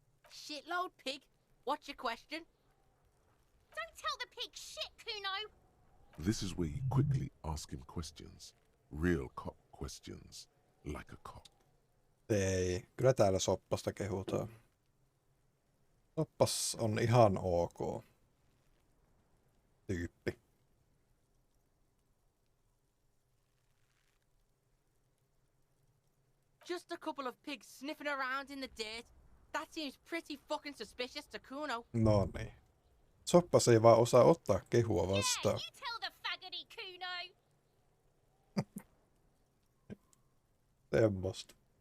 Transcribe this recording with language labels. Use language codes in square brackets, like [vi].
[en] Shitload, pig. What's your question? Don't tell the pig shit, Kuno. This is where you quickly ask him questions. Real cop questions. Like a cop. [fi] Ei, kyllä täällä soppasta kehutaan. Soppas on ihan ok. Tyyppi. [en] Just a couple of pigs sniffing around in the dirt. That seems pretty fucking suspicious to Kuno. [fi] No niin. Soppas ei vaan osaa ottaa kehua vastaan. [en] Yeah, you tell the faggoty, Kuno. [fi] Semmosta.